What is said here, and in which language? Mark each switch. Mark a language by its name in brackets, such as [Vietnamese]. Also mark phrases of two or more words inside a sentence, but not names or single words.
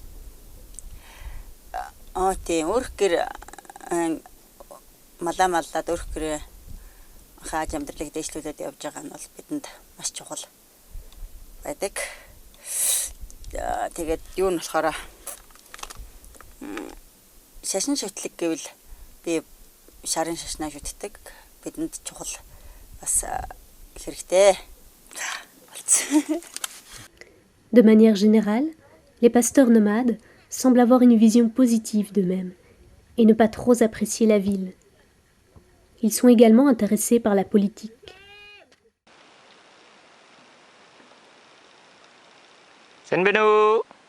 [Mongolian] Тийм өрх гэр маллаад өрх гэр хааж амьдралыг дэвшлүүлээд явж байгаа нь бол бидэнд маш чухал байдаг. Тэгээд юу нь болохоор шашин шүтлэг гэвэл би шарын шашнаа шүтдэг. Бидэнд чухал бас хэрэгтэй. [French] De manière générale, les pasteurs nomades semblent avoir une vision positive d'eux-mêmes et ne pas trop apprécier la ville. Ils sont également intéressés par la politique. Senvenu!